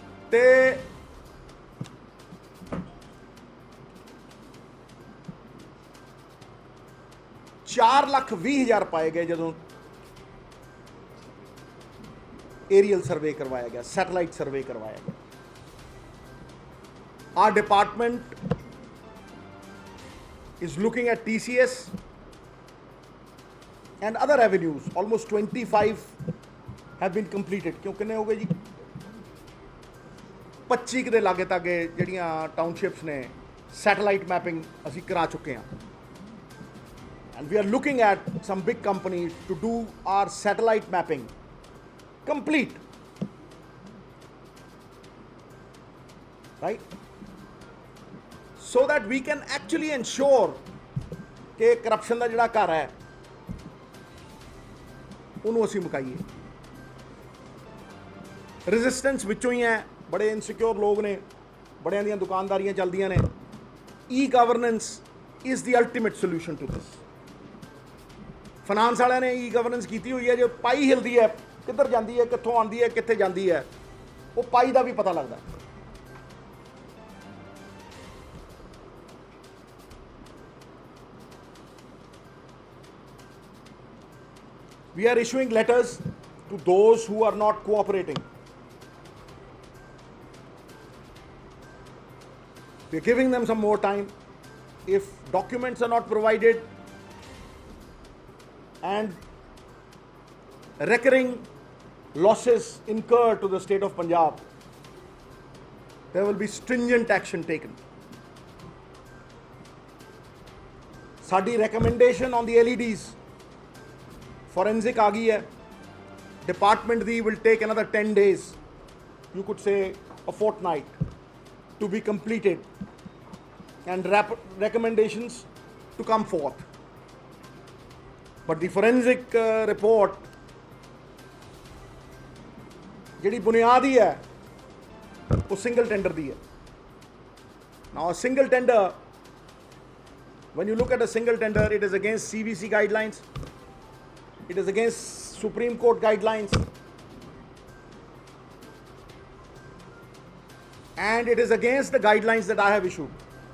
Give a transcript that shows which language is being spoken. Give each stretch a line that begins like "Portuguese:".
Punjabi: ਤੇ 4,20,000 ਪਾਏ ਗਏ ਜਦੋਂ
Hindi: एरियल सर्वे करवाया गया, सैटेलाइट सर्वे करवाया गया.
English: Our department is looking at TCS and other avenues. Almost 25 have been completed.
Hindi: क्यों कितने हो गए जी?
Punjabi: 25 ਦੇ ਲਾਗੇ ਤਾਗੇ ਜਿਹੜੀਆਂ ਟਾਊਨਸ਼ਿਪਸ ਨੇ ਸੈਟੇਲਾਈਟ ਮੈਪਿੰਗ ਅਸੀਂ ਕਰਾ ਚੁੱਕੇ ਹਾਂ.
English: And we are looking at some big companies to do our satellite mapping complete, right, so that we can actually ensure कि corruption
Punjabi: ਦਾ ਜਿਹੜਾ ਘਰ ਹੈ ਉਹਨੂੰ ਅਸੀਂ ਮੁਕਾਈਏ. resistance ਵਿੱਚੋਂ ਹੀ ਹੈ, ਬੜੇ ਇਨਸਿਕਿਉਰ ਲੋਕ ਨੇ, ਬੜਿਆਂ ਦੀਆਂ ਦੁਕਾਨਦਾਰੀਆਂ ਚੱਲਦੀਆਂ ਨੇ.
English: E-governance is the ultimate solution to this.
Punjabi: Finance ਵਾਲਿਆਂ ਨੇ E-governance ਕੀਤੀ ਹੋਈ ਹੈ, ਜੇ ਪਾਈ ਹਿਲਦੀ ਹੈ ਕਿੱਧਰ ਜਾਂਦੀ ਹੈ, ਕਿੱਥੋਂ ਆਉਂਦੀ ਹੈ, ਕਿੱਥੇ ਜਾਂਦੀ ਹੈ, ਉਹ ਪਾਈ ਦਾ ਵੀ ਪਤਾ ਲੱਗਦਾ.
English: We are issuing letters to those who are not cooperating. We are giving them some more time. If documents are not provided and recurring losses incurred to the state of Punjab, there will be stringent action taken.
Punjabi: Saadi
English: recommendation on the LEDs,
Punjabi: forensic aa gayi hai.
English: Department di will take another 10 days, you could say a fortnight, to be completed and recommendations to come forth. But the forensic report
Punjabi: ਜਿਹੜੀ ਬੁਨਿਆਦੀ ਹੈ ਉਹ single tender ਦੀ ਹੈ.
English: Now a single tender, when you look at a single tender, it is against CVC guidelines, it is against Supreme Court guidelines, and it is against the guidelines that I have issued.